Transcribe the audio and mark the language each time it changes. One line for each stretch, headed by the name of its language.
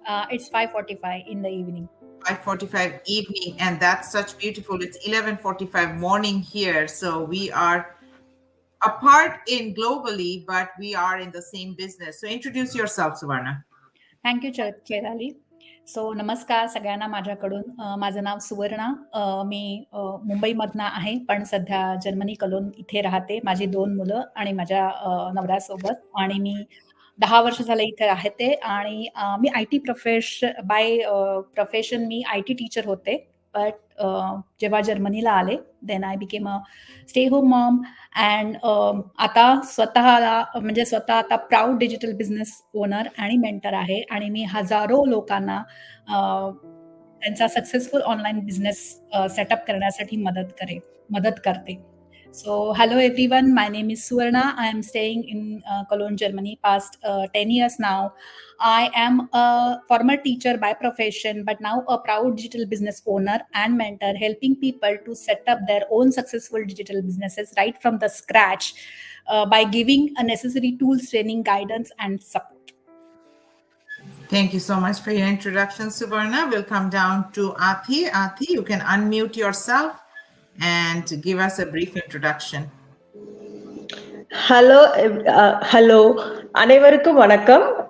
English: It's 5:45 in the evening. 5:45 evening, and that's such beautiful. It's 11:45 morning here, so we are apart in globally, but we are in the same business. So introduce yourself, Suvarna. Thank you, Chaitali.
Marathi: So नमस्कार सगळ्यांना माझ्याकडून. माझं नाव सुवर्णा. मी मुंबईमधनं आहे, पण सध्या Germany clone इथे राहते. माझी 2 मुलं आणि माझ्या नवऱ्यासोबत, आणि मी 10 वर्ष झाले इथे राहते. आणि मी IT profession मी IT teacher होते. बट जेव्हा जर्मनीला आले,
English: then I became a stay home mom,
Marathi: and आता स्वतः आता प्राऊड डिजिटल बिझनेस ओनर आणि मेंटर आहे. आणि मी हजारो लोकांना त्यांचा सक्सेसफुल ऑनलाईन बिझनेस सेटअप करण्यासाठी मदत करते.
English: So hello everyone, my name is Suvarna. I am staying in Cologne, Germany past 10 years now. I am a former teacher by profession, but now a proud digital business owner and mentor, helping people to set up their own successful digital businesses right from the scratch by giving a necessary tools, training, guidance and support. Thank you so much for your introduction, Suvarna. We'll come down to Athi. Athi, you can unmute yourself and give us a brief introduction. Hello,
Tamil: அனைவருக்கும் வணக்கம்.